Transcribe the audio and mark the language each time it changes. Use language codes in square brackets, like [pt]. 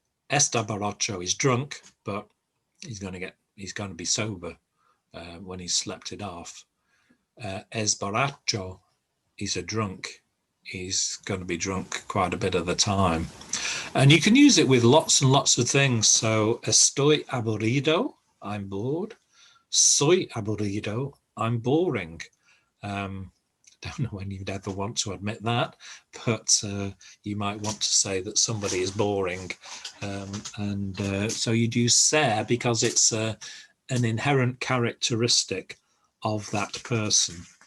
[es] Está borracho [en] is drunk, but he's going to be sober when he's slept it off. [es] Es borracho, [en] he's a drunk. He's going to be drunk quite a bit of the time. And you can use it with lots and lots of things. So [es] estoy aburrido, [en] I'm bored. [es] Soy aburrido, [en] I'm boring. Don't know when you'd ever want to admit that, but you might want to say that somebody is boring. So you'd use ser because it's an inherent characteristic of that person.